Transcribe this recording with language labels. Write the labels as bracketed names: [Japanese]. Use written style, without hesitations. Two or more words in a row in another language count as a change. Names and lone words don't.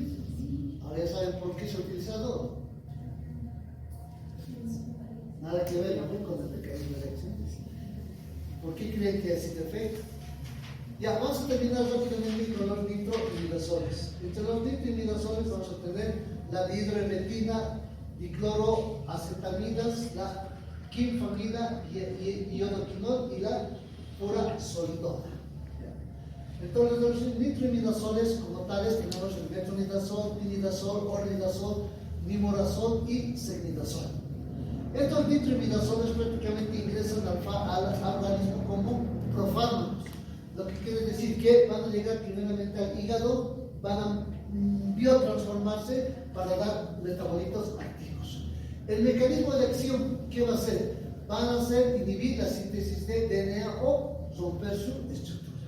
[Spanish] Ahora ya saben por qué se ha utilizado. Nada que ver, ¿no? Con el mecanismo de acción. ¿Por qué creen que es efecto? Ya, vamos a terminar rápidamente con los nitroimidazoles. Entre los nitroimidazoles vamos a tener la dihidroemetina, dicloroacetamidas, la quinfamida, iodoquinol y la furazolidona. Entonces, los nitroimidazoles como tales tenemos el metronidazol, tinidazol, ornidazol, nimorazol y secnidazol. Estos nitroimidazoles prácticamente ingresan al organismo como profármacos, lo que quiere decir que van a llegar primeramente al hígado, van a biotransformarse para dar metabolitos activos. El mecanismo de acción, ¿qué va a hacer? Van a hacer inhibir la síntesis de DNA o romper su estructura.